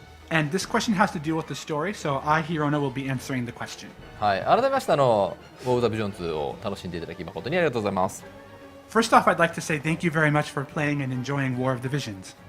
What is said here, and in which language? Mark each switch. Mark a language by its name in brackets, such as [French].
[English] And this question has to do with the story, so I, Hirono, will be answering the question. [Japanese] はい、改めましてWar of the Visions を楽しんでいただき誠にありがとうございます。 [English] First off, I'd like to say thank you very much for playing and enjoying War of the Visions.